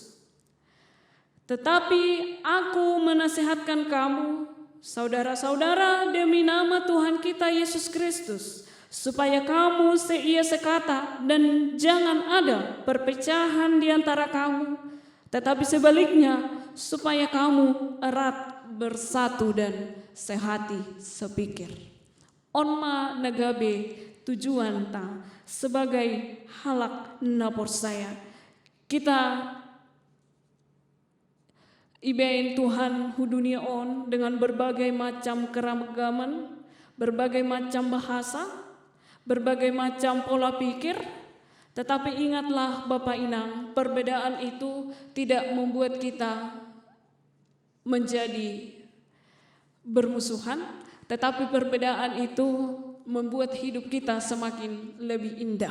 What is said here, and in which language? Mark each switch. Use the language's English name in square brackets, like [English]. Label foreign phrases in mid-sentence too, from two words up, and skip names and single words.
[Indonesian] Tetapi aku menasihatkan kamu, saudara-saudara, demi nama Tuhan kita Yesus Kristus, supaya kamu seia sekata dan jangan ada perpecahan di antara kamu, tetapi sebaliknya supaya kamu erat bersatu dan sehati sepikir. [Batak Simalungun] Onma nagabe tujuan ta sebagai halak napor saya. [Indonesian] Kita [Batak Simalungun] ibain Tuhan dunia on [Indonesian] dengan berbagai macam keragaman, berbagai macam bahasa, berbagai macam pola pikir. Tetapi ingatlah Bapak Inang, perbedaan itu tidak membuat kita menjadi bermusuhan, tetapi perbedaan itu membuat hidup kita semakin lebih indah.